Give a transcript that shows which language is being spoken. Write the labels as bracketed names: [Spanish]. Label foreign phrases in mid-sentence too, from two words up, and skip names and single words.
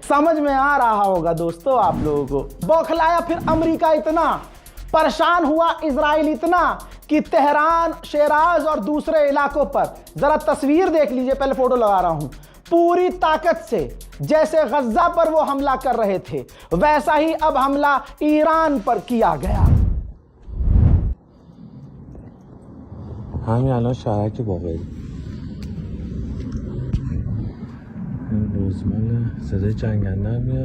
[Hindi] समझ में आ रहा होगा दोस्तों आप लोगों को। बौखलाया फिर अमेरिका इतना, परेशान हुआ इजराइल इतना कि तेहरान, शेराज और दूसरे इलाकों पर जरा तस्वीर देख लीजिए, पहले फोटो लगा रहा हूं, पूरी ताकत से जैसे गज्जा पर वो हमला कर रहे थे वैसा ही अब हमला ईरान पर किया गया। [Persian] همین الان شهرک باقری این روزمانه صدای جنگنده هم میاد.